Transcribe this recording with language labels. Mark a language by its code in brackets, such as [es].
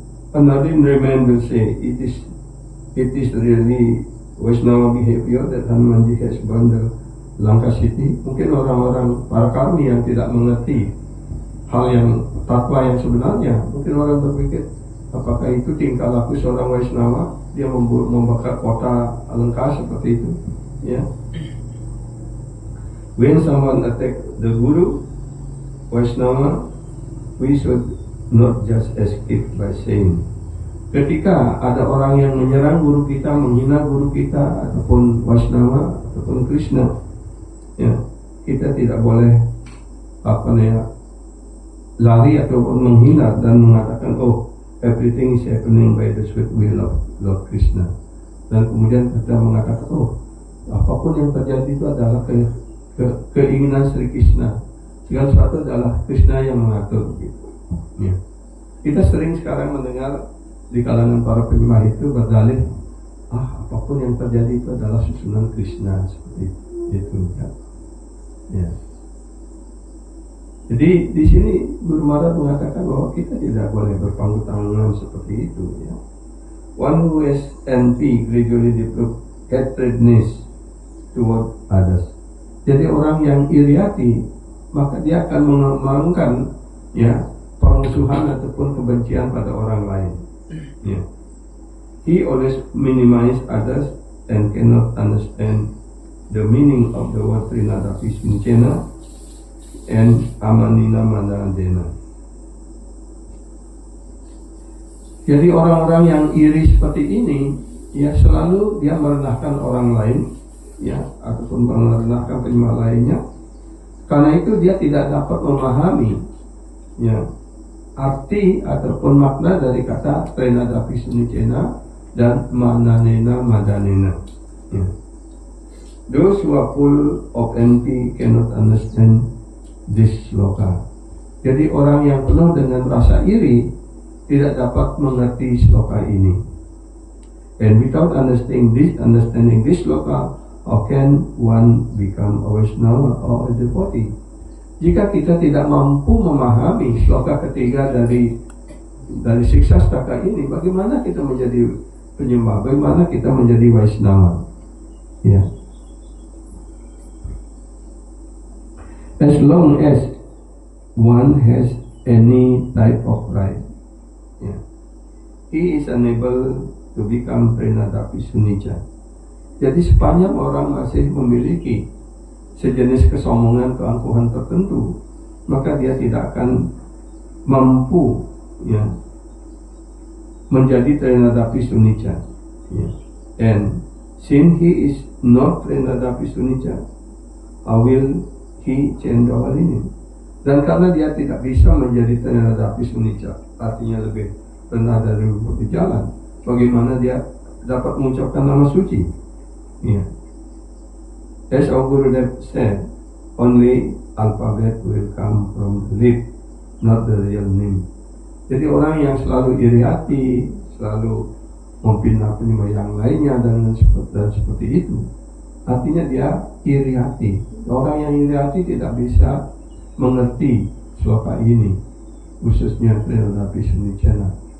[en] Another Brahman will say it is really Vaishnava behavior that Hanumanji has burned the Lanka city. [id] Mungkin orang-orang para karmi yang tidak mengerti hal yang tatwa yang sebenarnya, mungkin orang berpikir apakah itu tingkah laku seorang Vaishnava, dia membakar kota Alengka seperti itu, ya. [en] When someone attack the Guru Vaishnava, we should not just escape by saying. [id] Ketika ada orang yang menyerang guru kita, menghina guru kita, ataupun Vaishnava, ataupun Krishna, ya, kita tidak boleh lari ataupun menghina dan mengatakan, oh, [en] everything is happening by the sweet will of Lord Krishna. [id] Dan kemudian kita mengatakan, oh, apapun yang terjadi itu adalah keinginan Sri Krishna. Segala sesuatu adalah Krishna yang mengatur. Gitu. Ya. Kita sering sekarang mendengar di kalangan para penyembah itu berdalih, apapun yang terjadi itu adalah susunan Krishna, seperti itu kan. Ya. Jadi di sini Guru Maharaj mengatakan bahwa kita tidak boleh berpangku tangan seperti itu. Ya. [en] One who has envy gradually develop hatredness toward others. [id] Jadi orang yang iri hati, maka dia akan mengembangkan ya permusuhan ataupun kebencian pada orang lain. Yeah. [en] He always minimize others and cannot understand the meaning of the word Trinadapi Suncena and Amanina Madadena. [id] Jadi orang-orang yang iri seperti ini, ya selalu dia merendahkan orang lain, ya ataupun merendahkan penyembah lainnya. Karena itu dia tidak dapat memahami, ya, arti ataupun makna dari kata Trinadapi Sunicena dan Mananena Madanena. Ya. [en] Those who are full of envy cannot understand this sloka. [id] Jadi orang yang penuh dengan rasa iri tidak dapat mengerti sloka ini. [en] And without understanding this sloka, how can one become a Vaishnava or a devotee? [id] Jika kita tidak mampu memahami sloka ketiga dari Siksastaka ini, bagaimana kita menjadi penyembah? Bagaimana kita menjadi Vaishnava? Ya. [en] As long as one has any type of pride, ya, he is unable to become Trinadapi Sunica. [id] Jadi sepanjang orang masih memiliki sejenis kesombongan, keangkuhan tertentu, maka dia tidak akan mampu ya menjadi Trinadapi Sunica. Ya. [en] And since he is not Trinadapi Sunica, how will he change our lineage? [id] Dan karena dia tidak bisa menjadi Trinadapi Sunica, artinya lebih rendah dari rumput di jalan, bagaimana dia dapat mengucapkan nama suci? Ya. [en] As our Gurudev said, only alphabet will come from the lip, not the real name. [id] Jadi orang yang selalu iri hati, selalu memfitnah penyembah yang lainnya dan seperti itu, artinya dia iri hati. Orang yang iri hati tidak bisa mengerti sloka ini, khususnya Trinadapi Sunicena.